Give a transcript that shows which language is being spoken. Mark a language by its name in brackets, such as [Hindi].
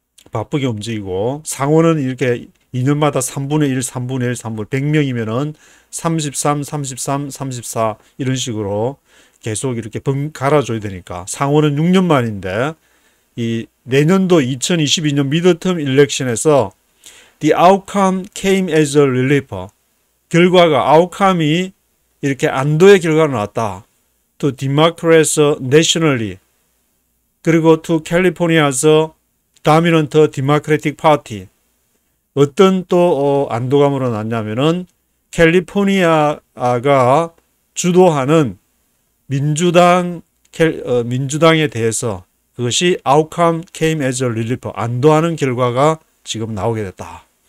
[Korean] 바쁘게 움직이고, 상원은 이렇게 2년마다 3분의 1, 100명이면은 33, 34 이런 식으로 계속 이렇게 갈아줘야 되니까, 상원은 6년 만인데, 이 내년도 2022년 미드텀 일렉션에서 [English] the outcome came as a relief, [Korean] 결과가, 아웃컴이 이렇게 안도의 결과가 나왔다. [English] to Democrats nationally, 그리고 to California's dominant Democratic Party. [Korean] 어떤 또 안도감으로 났냐면은 캘리포니아가 주도하는 민주당에 대해서 그것이 [English] outcome came as a relief, [Korean] 안도하는 결과가 지금 나오게 됐다.